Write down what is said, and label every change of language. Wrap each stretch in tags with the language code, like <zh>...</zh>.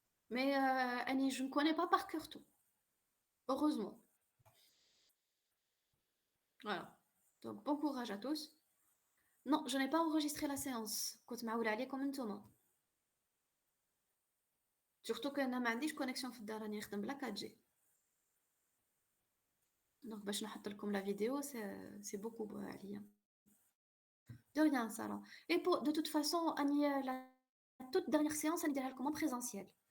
<fr>Mais Annie, je ne connais pas par cœur tout. Heureusement. Voilà. Donc, bon courage à tous. Non, je n'ai pas enregistré la séance.</fr> <ar>كنت معولة عليكم انتوما.</ar> <fr>Surtout que</fr> <ar>أنا ما عنديش</ar> <fr>connexion</fr> <ar>في الدار راني نخدم بلا 4G.</ar> <fr>Donc</fr> <ar>باش نحط لكم</ar> <fr>la vidéo c'est beaucoup</fr> <ar>عليا.</ar> <fr>De rien Sarah. Et de toute façon Annie la toute dernière séance</fr> <ar>نديرها لكم</ar> <fr>en présentiel.</fr>